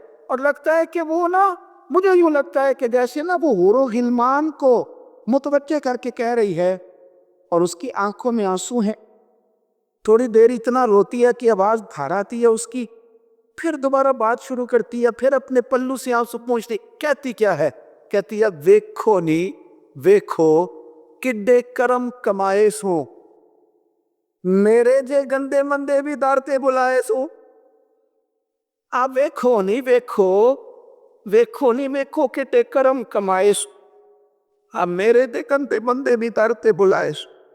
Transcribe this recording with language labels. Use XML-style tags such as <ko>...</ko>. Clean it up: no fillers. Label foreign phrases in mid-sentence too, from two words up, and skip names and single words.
<ur>اور لگتا ہے کہ وہ نا، مجھے یوں لگتا ہے کہ جیسے نا وہ حور و غلمان کو متوجہ کر کے کہہ رہی ہے اور اس کی آنکھوں میں آنسو ہیں. تھوڑی دیر اتنا روتی ہے کہ آواز بھار آتی ہے اس کی، پھر دوبارہ بات شروع کرتی ہے، پھر اپنے پلو سے آنسو پوچھتی. کہتی کیا ہے؟ کہتی ہے</ur> <pa>ویکھو نی ویکھو کڈے کرم کمائے سو، میرے جے گندے مندے بھی دارتے بلائے سو. آپ ویکھو نہیں ویکھو، ویکھو نہیں ویکھو کڈے کرم کمائے سو، اب میرے دے گندے مندے بھی دارتے بلائے سو.</pa>